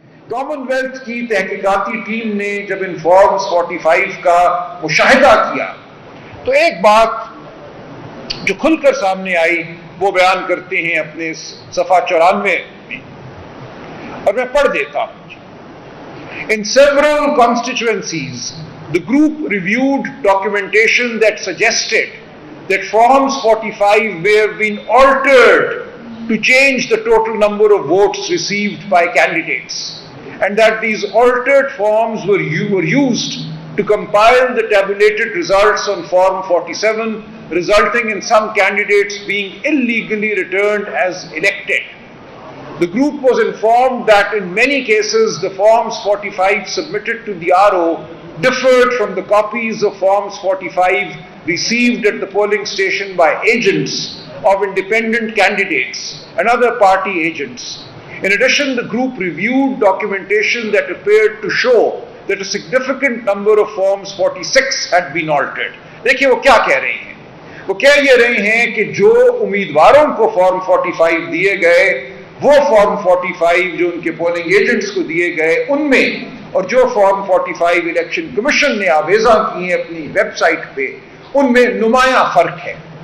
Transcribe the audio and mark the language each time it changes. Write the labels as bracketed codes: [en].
[ur] Common wealth کی تحقیقاتی team نے جب ان فارمز 45 کا مشاہدہ کیا تو ایک بات جو کھل کر سامنے آئی وہ بیان کرتے ہیں اپنے صفحہ 94 میں, اور میں پڑھ دیتا ہوں. [en] In several constituencies, the group reviewed documentation that suggested that Forms 45 may have been altered to change the total number of votes received by candidates, and that these altered forms were used to compile the tabulated results on Form 47, resulting in some candidates being illegally returned as elected. The group was informed that in many cases the Forms 45 submitted to the RO differed from the copies of Forms 45 received at the polling station by agents of independent candidates and other party agents. In addition, the group reviewed documentation that appeared to show that a significant number of Forms 46 had been altered. [ur] دیکھیں وہ کیا کہہ رہے ہیں, وہ کہہ یہ رہے ہیں کہ جو امیدواروں کو فارم 45 دیے گئے وہ فارم 45 جو ان کے پولنگ ایجنٹس کو دیے گئے ان میں, اور جو فارم 45 الیکشن کمیشن نے آویزاں کی ہیں اپنی ویب سائٹ پہ, ان میں نمایاں فرق ہے.